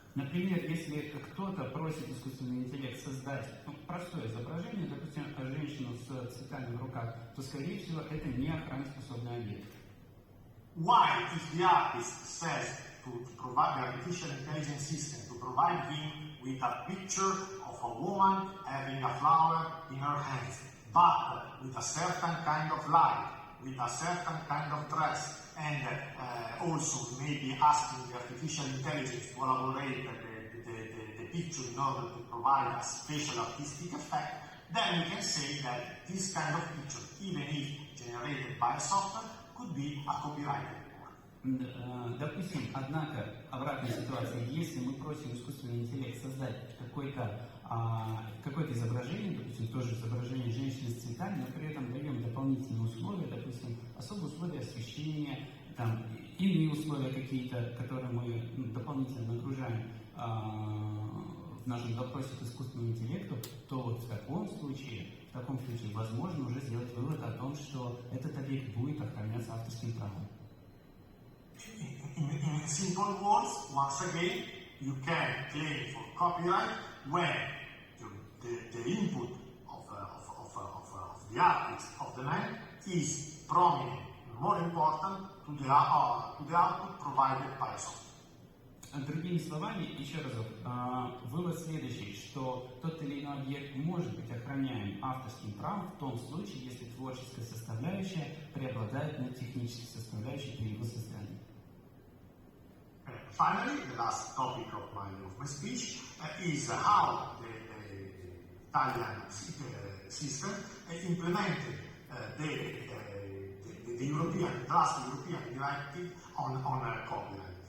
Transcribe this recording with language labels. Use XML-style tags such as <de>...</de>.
<ru>Например, если кто-то просит искусственный интеллект создать простое изображение, допустим, женщину с цветами в руках, то, скорее всего, это не охраноспособный объект.</ru> <en>Why, if the artist says to provide the artificial intelligence system to provide him with a picture of a woman having a flower in her hands, but with a certain kind of light, with a certain kind of dress, and also maybe asking the artificial intelligence to elaborate the picture in order to provide a special artistic effect, then we can say that this kind of picture, even if generated by software, could be a copyrighted work.</en> <ru>Допустим, однако, обратная ситуация, если мы просим искусственный интеллект создать какое-то изображение, допустим, тоже изображение женщины с цветами, но при этом даем дополнительные условия, допустим, особые условия освещения, там, иные условия какие-то, которые мы дополнительно нагружаем в нашем запросе к искусственному интеллекту, то вот в таком случае таком случае возможно уже сделать вывод о том, что этот объект будет охраняться авторским правом.</ru> <en>In simple words, once again, you can claim for copyright when the input of the artist, of the man, is prominent, more important to the output provided by a software.</en> <ru>Другими словами, еще разок, вывод следующий, что тот или иной объект может быть охраняем авторским правом в том случае, если творческая составляющая преобладает над технической составляющей при его создании.</ru> <en>Finally, the last topic of my speech is how the Italian system implemented the European directive on copyright.</en>